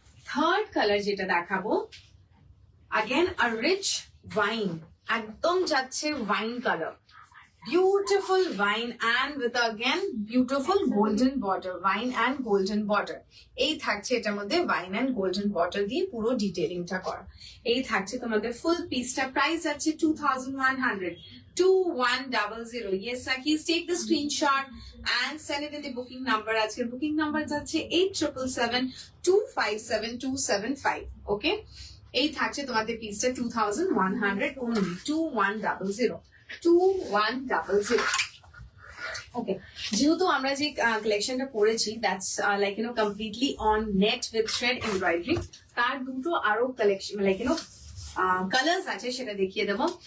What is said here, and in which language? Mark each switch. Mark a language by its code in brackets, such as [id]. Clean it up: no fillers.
[en] Third color [bn] যেটা দেখাবো, [en] again a rich wine, [bn] একদম যাচ্ছে [en] wine color, beautiful wine and with again beautiful golden border, wine and golden border। [bn] এই থাকছে এটার মধ্যে [en] wine and golden border [bn] দিয়ে পুরো ডিটেইলিংটা করা। এই থাকছে তোমাদের ফুল পিসটা। প্রাইস আছে 2100, 2100। [en] Yes Sakis, take the screenshot and send it in the booking number। [bn] আজকের বুকিং নাম্বার যাচ্ছে 8777257275। ওকে, এই থাকছে তোমাদের পিসটা 2100 only, 2100, 2100। ওকে, যেহেতু আমরা যে কালেকশনটা পড়েছি [en] that's like completely on net with thread embroidery, [bn] তার দুটো আরো কালেকশন লাইক কালার্স আছে, সেটা দেখিয়ে দেবো।